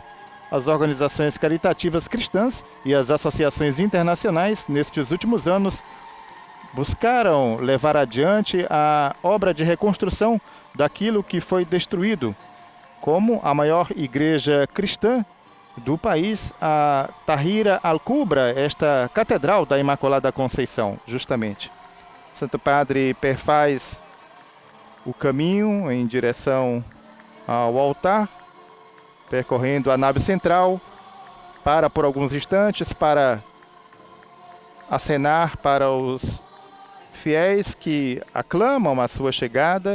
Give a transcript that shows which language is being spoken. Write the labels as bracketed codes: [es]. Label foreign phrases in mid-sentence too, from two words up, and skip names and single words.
[pt] As organizações caritativas cristãs e as associações internacionais, nestes últimos anos, buscaram levar adiante a obra de reconstrução daquilo que foi destruído, como a maior igreja cristã do país, a Tahrir al-Kubra, esta Catedral da Imaculada Conceição, justamente. Santo Padre perfaz o caminho em direção ao altar, percorrendo a nave central, para por alguns instantes para acenar para os fiéis que aclamam a sua chegada.